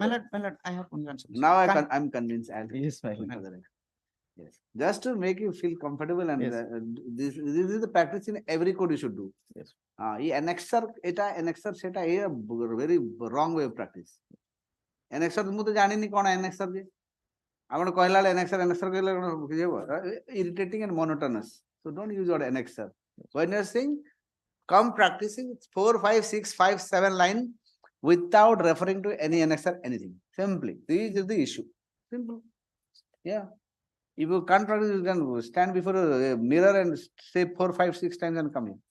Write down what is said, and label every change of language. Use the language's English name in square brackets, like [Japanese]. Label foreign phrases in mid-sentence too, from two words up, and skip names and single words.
[English] I have one answer. Now I'm convinced. I'll Yes, ma'am. call for the record. Yes. Just to make you feel comfortable and Yes. this is the practice in every code you should do. Yes. Annexer seta a very wrong way of practice. [Odia] Annexer ମୁଁ ତ ଜାଣିନି କ'ଣ annexer ଯେ ଆପଣ କହିଲା ବେଳେ annexer କହିଲେ କ'ଣ [English] irritating and monotonous. So don't use word annexer. When you're saying come practicing 4, 5, 6, 5, 7 line without referring to any annexer anything. Simply. This is the issue. Simple. Yeah. If you can't practice, you can stand before a mirror and say 4, 5, 6 times and come in.